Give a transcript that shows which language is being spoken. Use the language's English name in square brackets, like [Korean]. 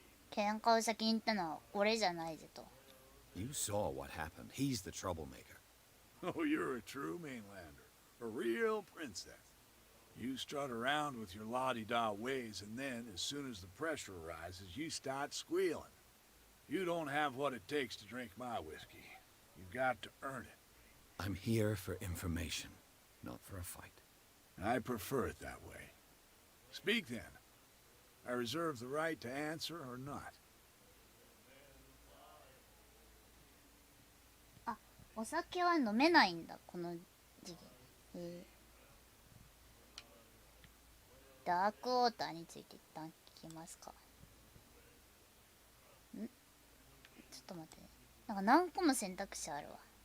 [Japanese] 喧嘩を先に言ったのは俺じゃないぜと。 [English] You saw what happened. He's the troublemaker. Oh, you're a true mainlander. A real princess. You strut around with your la-di-da ways, and then, as soon as the pressure arises, you start squealing. You don't have what it takes to drink my whiskey. You've got to earn it. I'm here for information, not for a fight. I prefer it that way. Speak then. I reserve the right to answer or not. [Japanese] あ、お酒は飲めないんだ、この時期。ダークウォーターについて一旦聞きますか。ちょっと待ってね。なんか何個も選択肢あるわ。